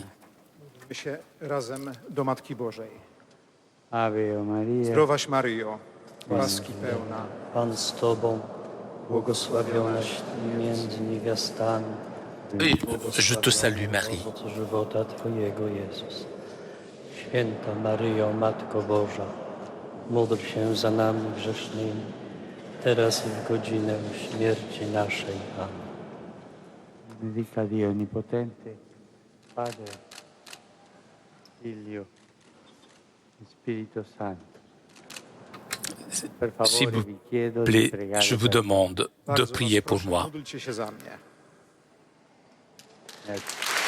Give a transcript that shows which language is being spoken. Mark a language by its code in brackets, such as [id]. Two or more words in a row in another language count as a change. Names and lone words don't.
[pl] Módlmy się razem do Matki Bożej. [la] Ave Maria, [pl] Zdrowaś Maryjo, łaski pełna, Pan z Tobą, błogosławionaś Ty między niewiastami. [fr] Je te salue Marie, [pl] Owoc żywota Twojego, Jezus. Święta Maryjo, Matko Boża, módl się za nami grzesznymi, teraz i w godzinę śmierci naszej. Amen. [it] benedica Dio Onnipotente, Padre, Figlio e Spirito Santo. Per [fr] s'il [it] favore, [fr] vous [it] vi chiedo di [fr] plaît, [it] pregare [fr] je vous [it] per me. [fr] demande de [pl] Bardzo was [fr] prier pour [pl] proszę, [fr] moi. [pl] módlcie się za mnie. [it] Ecco.